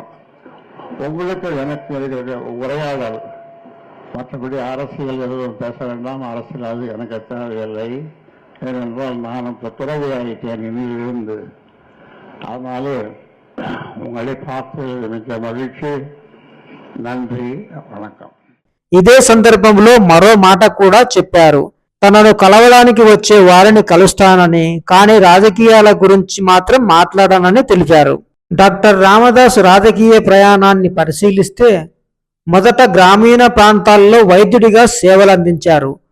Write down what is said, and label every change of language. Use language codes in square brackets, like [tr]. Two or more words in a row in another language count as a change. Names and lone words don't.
[ta] உங்களுக்கு எனக்கு இருக்கிற உரையாடல், மற்றபடி அரசியல் எதுவும் பேச வேண்டாம். அரசியல் அது எனக்கு தேவையில்லை. ஏனென்றால் நான் இப்போ துறவியாகிட்டேன் இருந்து. அதனால உங்களை பார்த்து மிக்க மகிழ்ச்சி. நன்றி, வணக்கம். [te] ఇదే సందర్భంలో మరో మాట కూడా చెప్పారు. తనను కలవడానికి వచ్చే వారిని కలుస్తానని, కానీ రాజకీయాల గురించి మాత్రం మాట్లాడనని తెలిపారు. డాక్టర్ రామదాస్ రాజకీయ ప్రయాణాన్ని పరిశీలిస్తే మొదట గ్రామీణ ప్రాంతాల్లో వైద్యుడిగా సేవలందించారు.